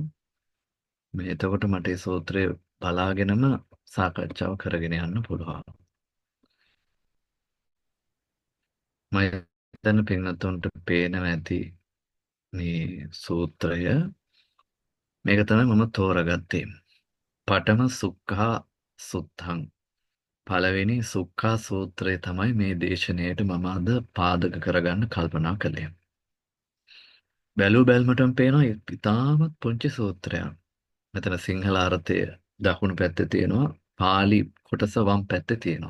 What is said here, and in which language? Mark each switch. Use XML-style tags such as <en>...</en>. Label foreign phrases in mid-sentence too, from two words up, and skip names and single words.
<si>මේ එතකොට මට මේ සූත්‍රය බලාගෙනම සාකච්ඡාව කරගෙන යන්න පුළුවන්. මම දැන් පින්වත්තුන්ට පේනවා ඇති මේ සූත්‍රය. මේක තමයි මම තෝරාගත්තේ.</si> <pi>පඨම සුක්ඛා සුත්තං.</pi> <si>පළවෙනි සුක්ඛා සූත්‍රය තමයි මේ දේශනාවට මම අද පාදක කරගන්න කල්පනා කළේ. බැලුමටම පේනවා ඉතාමත් පුංචි සූත්‍රයක්. මෙතන සිංහල අර්ථය දකුණු පැත්තේ තියෙනවා, පාලි කොටස වම් පැත්තේ තියෙනවා.</si>